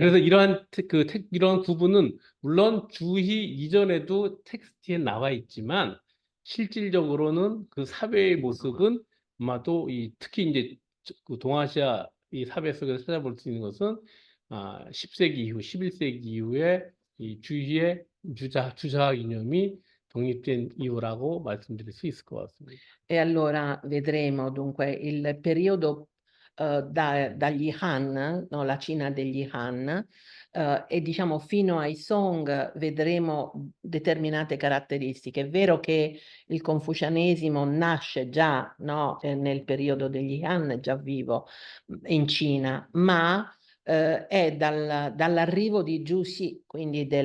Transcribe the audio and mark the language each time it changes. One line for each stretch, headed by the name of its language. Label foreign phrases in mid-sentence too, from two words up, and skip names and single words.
Korean: 그래서 이러한 구분은 물론 주희 이전에도 텍스트에 나와 있지만 실질적으로는 그 사회의 모습은 아마도 특히 이제 그 동아시아 이 사회 속에서 찾아볼 수 있는 것은 10세기 이후, 11세기 이후에 이 주희의 주자 이념이 독립된 이후라고 말씀드릴 수 있을 것 같습니다.
Italian: E allora vedremo dunque il periodo dagli Han, no, la Cina degli Han, e diciamo fino ai Song vedremo determinate caratteristiche. È vero che il confucianesimo nasce già, no, nel periodo degli Han, è già vivo in Cina, ma è dall'arrivo di Zhu Xi, quindi